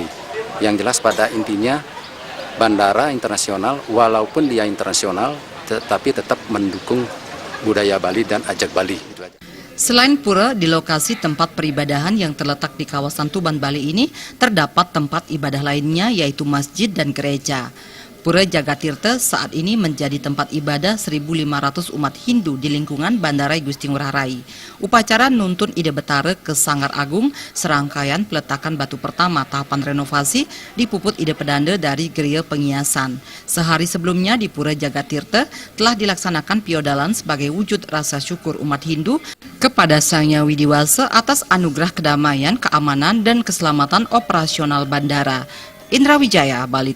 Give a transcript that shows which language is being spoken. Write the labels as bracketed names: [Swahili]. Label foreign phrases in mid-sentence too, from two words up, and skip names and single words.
[Indonesian] Yang jelas pada intinya bandara internasional, walaupun dia internasional, tetapi tetap mendukung budaya Bali dan ajak Bali. Selain pura, di lokasi tempat peribadahan yang terletak di kawasan Tuban, Bali ini, terdapat tempat ibadah lainnya yaitu masjid dan gereja. Pura Jagat Tirta saat ini menjadi tempat ibadah 1.500 umat Hindu di lingkungan Bandara I Gusti Ngurah Rai. Upacara Nuntun Ida Betara ke Sanggar Agung, serangkaian peletakan batu pertama tahapan renovasi dipuput ide pedanda dari geria pengiasan. Sehari sebelumnya di Pura Jagat Tirta telah dilaksanakan piodalan sebagai wujud rasa syukur umat Hindu kepada Sang Hyang Widiwasa atas anugerah kedamaian, keamanan, dan keselamatan operasional bandara. Indra Wijaya, Bali.